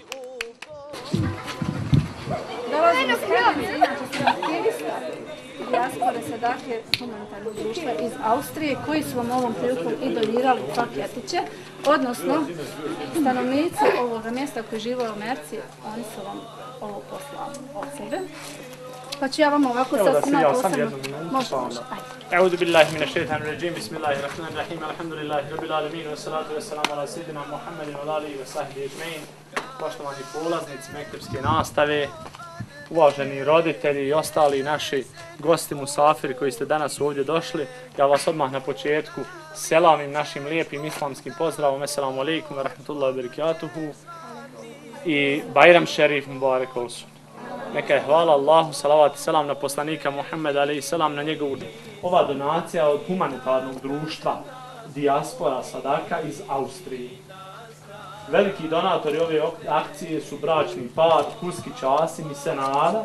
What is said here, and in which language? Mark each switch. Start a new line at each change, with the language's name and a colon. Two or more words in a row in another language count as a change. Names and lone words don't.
Bosnian: Dolazim iz Kamenice, inače sam aktivista dijaspore Sadake humanitarnog društva iz Austrije, koji su vam ovom prilikom i donirali paketiće, odnosno stanovnici ovoga mjesta koji žive u Americi, oni su vam ovo poslali od sebe. Pa ću ja vam ovako sad snimati posebno. Može.
Arabic: أعوذ بالله من الشيطان الرجيم. بسم الله الرحمن الرحيم. الحمد لله رب العالمين. والصلاة والسلام على سيدنا محمد وعلى آله وصحبه أجمعين.
Bosnian: Poštovani polaznici mektepske nastave, uvaženi roditelji i ostali naši gosti musafiri koji ste danas ovdje došli, ja vas odmah na početku selamim našim lijepim islamskim pozdravom.
Arabic: السلام عليكم ورحمة الله وبركاته i
Turkish: Bajram Šerif Mubarek olsun.
Bosnian: Neka je hvala Allahu, salavat i selam na poslanika Muhammeda alaihi selam, na njegovu. Ova donacija od humanitarnog društva Dijaspora Sadaka iz Austrije. Veliki donatori ove akcije su bračni par Kuskić Asim i Senada.